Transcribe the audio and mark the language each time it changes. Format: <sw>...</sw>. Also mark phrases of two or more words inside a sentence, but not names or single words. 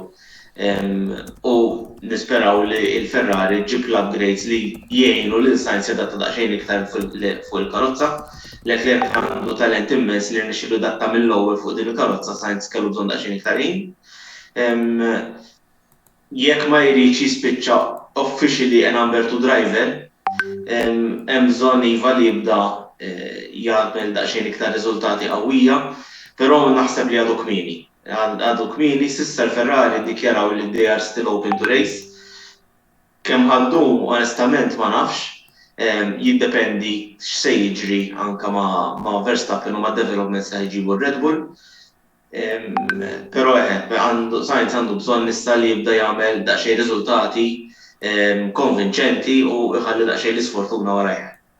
<mt>U nisperaw li il-Ferrari ġib l-upgrades li jgħinu li l-Sainz jadatta daqsxejn iktar fuq il-karozza. Leclerc għandu talent immens li rnexxielu datta mill-ewwel fuq din il-karozza, Sainz kellu bżonn daqsxejn iktar ħin. Jekk ma jridx jispiċċa</mt> <en>officially a number 2 driver,</en> <mt>hemm bżonn iva li jibda jagħmel daqsxejn iktar riżultati qawwija, però naħseb li għadu kmieni. Għadu kmieni, s'issa l-Ferrari dikjaraw li</mt> <en>they are still open to race.</en> <mt>Kemm ħaddu, onestament ma nafx, jiddependi x'se jiġri anke ma' Verstappen u ma' developments li jġibu Red Bull. Però Sainz għandu bżonn issa li jibda jagħmel daqsxejn riżultati konvinċenti u jħalli daqsxejn l-isfortuna warajh.</mt>